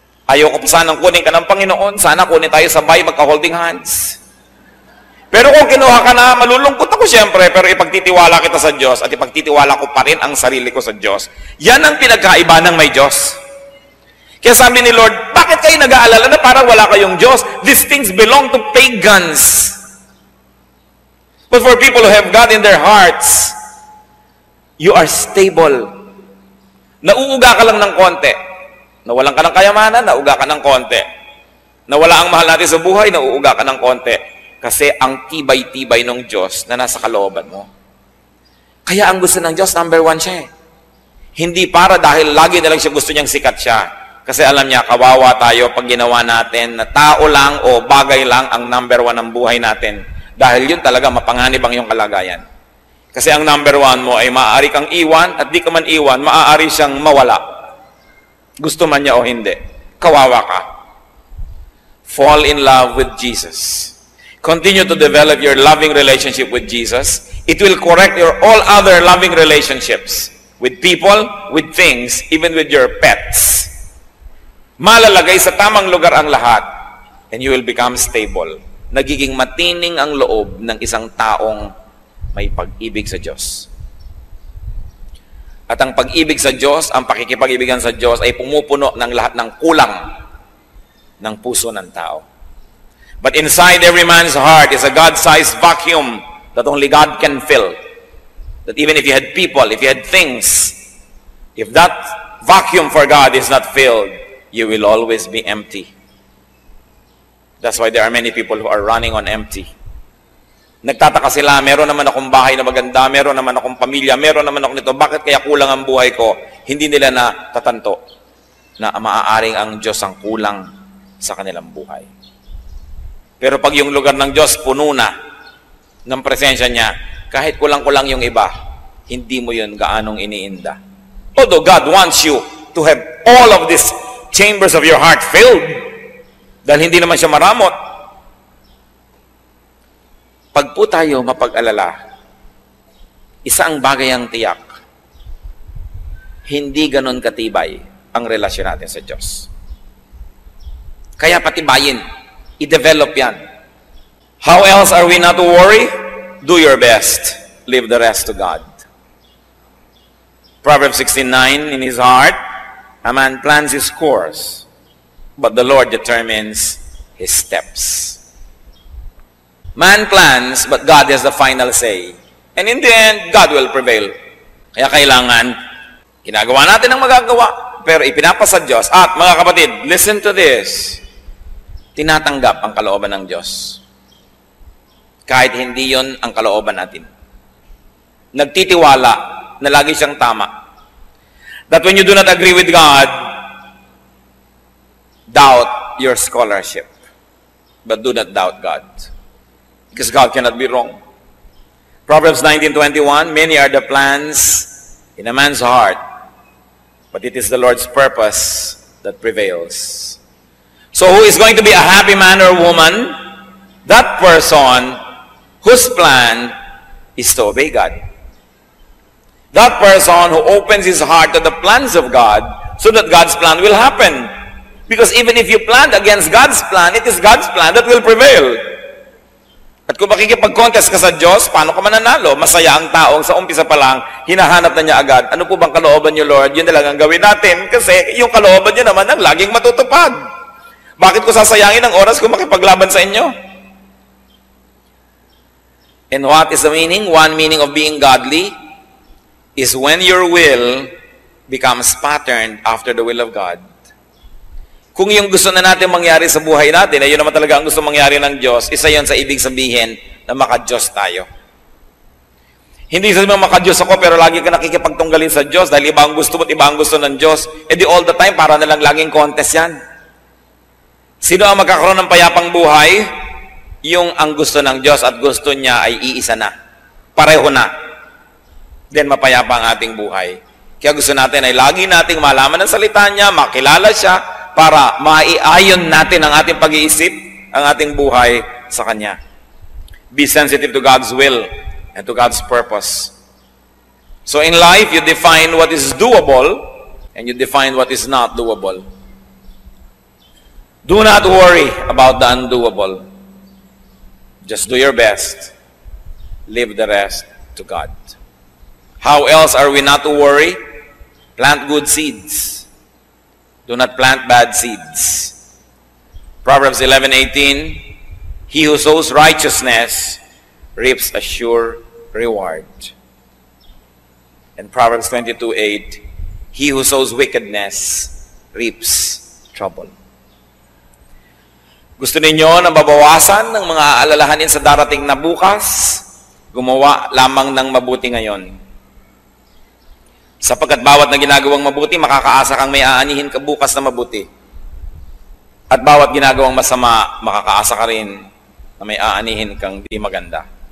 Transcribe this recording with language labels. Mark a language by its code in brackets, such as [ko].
[tl] Ayoko pa sanang kunin ka ng Panginoon, sana kunin tayo sabay, magka-holding hands. Pero kung kinuha ka na, malulungkot ako siyempre, pero ipagtitiwala kita sa Diyos at ipagtitiwala ko pa rin ang sarili ko sa Diyos. Yan ang pinagkaiba ng may Diyos. Kaya sabi ni Lord, bakit kayo nag-aalala na parang wala kayong Diyos? [en] These things belong to pagans. But for people who have God in their hearts, you are stable. [tl] Nauuga ka lang ng konti. Nawalan ka ng kayamanan, nauuga ka ng konti. Nawala ang mahal natin sa buhay, nauuga ka ng konti. Kasi ang tibay-tibay ng Diyos na nasa kalooban mo. Kaya ang gusto ng Diyos, number 1 siya eh. Hindi para dahil lagi na lang siya gusto niyang sikat siya. Kasi alam niya, kawawa tayo pag ginawa natin na tao lang o bagay lang ang number 1 ng buhay natin. Dahil yun talaga mapanganib ang iyong kalagayan. Kasi ang number 1 mo ay maaari kang iwan at di ka man iwan, maaari siyang mawala. Gusto man niya o hindi. Kawawa ka. [en] Fall in love with Jesus. Continue to develop your loving relationship with Jesus. It will correct your all other loving relationships. With people, with things, even with your pets. [tl] Malalagay sa tamang lugar ang lahat. [en] And you will become stable. [tl] Nagiging matining ang loob ng isang taong may pag-ibig sa Diyos. At ang pag-ibig sa Diyos, ang pakikipag-ibigan sa Diyos ay pumupuno ng lahat ng kulang ng puso ng tao. But inside every man's heart is a God-sized vacuum that only God can fill. That even if you had people, if you had things, if that vacuum for God is not filled, you will always be empty. That's why there are many people who are running on empty. Nagtataka sila, meron naman akong bahay na maganda, meron naman akong pamilya, meron naman ako nito, bakit kaya kulang ang buhay ko? Hindi nila na tatanto na maaaring ang Diyos ang kulang sa kanilang buhay. Pero pag yung lugar ng Diyos puno na ng presensya niya, kahit kulang-kulang yung iba, hindi mo yun gaanong iniinda. [en] Although God wants you to have all of these chambers of your heart filled, [tl] dahil hindi naman siya maramot. Pag po tayo mapag-alala, Isa ang bagay ang tiyak. Hindi ganon katibay ang relasyon natin sa Diyos. Kaya patibayin. I-develop yan. [en] How else are we not to worry? Do your best. Leave the rest to God. Proverbs 16:9, in his heart, a man plans his course, but the Lord determines his steps. Man plans, but God has the final say. And in the end, God will prevail. [tl] Kaya kailangan, ginagawa natin ang magagawa, pero ipinapasa Diyos. At mga kapatid, [en] listen to this. [tl] Tinatanggap ang kalooban ng Diyos. Kahit hindi yon ang kalooban natin. Nagtitiwala na lagi siyang tama. [en] That when you do not agree with God, doubt your scholarship. But do not doubt God. Because God cannot be wrong. Proverbs 19:21, many are the plans in a man's heart, but it is the Lord's purpose that prevails. So who is going to be a happy man or woman? That person whose plan is to obey God. That person who opens his heart to the plans of God so that God's plan will happen. Because even if you planned against God's plan, it is God's plan that will prevail. [tl] At kung makikipag-contest ka sa Diyos, paano ka mananalo? Masaya ang taong sa umpisa pa lang, hinahanap na niya agad. Ano po bang kalooban niyo, Lord? Yun na lang ang gawin natin. Kasi yung kalooban niyo naman ang laging matutupad. Bakit ko sasayangin ang oras kung makipaglaban sa inyo? [en] And what is the meaning? One meaning of being godly is when your will becomes patterned after the will of God. [tl] Kung yung gusto na natin mangyari sa buhay natin, ay yun naman talaga ang gusto mangyari ng Diyos, isa yun sa ibig sabihin na maka-Diyos tayo. Hindi sabihin maka-Diyos ako, pero lagi ka nakikipagtunggalin sa Diyos dahil iba ang gusto mo at iba ang gusto ng Diyos. E di [en] all the time, [tl] para na lang laging contest yan. Sino ang magkakaroon ng payapang buhay? Yung ang gusto ng Diyos at gusto niya ay iisa na. Pareho na. Then mapayapa ang ating buhay. Kaya gusto natin ay lagi nating malaman ang salita niya, makilala siya, para maiayon natin ang ating pag-iisip, ang ating buhay sa Kanya. [en] Be sensitive to God's will and to God's purpose. So in life, you define what is doable and you define what is not doable. Do not worry about the undoable. Just do your best. Leave the rest to God. How else are we not to worry? Plant good seeds. Do not plant bad seeds. Proverbs 11:18, he who sows righteousness reaps a sure reward. And Proverbs 22:8, he who sows wickedness reaps trouble. [tl] Gusto ninyo na mabawasan ng mga alalahanin sa darating na bukas? Gumawa lamang ng mabuti ngayon. Sapagkat bawat na ginagawang mabuti, makakaasa kang may aanihin ka bukas na mabuti. At bawat ginagawang masama, makakaasa ka rin na may aanihin kang di maganda.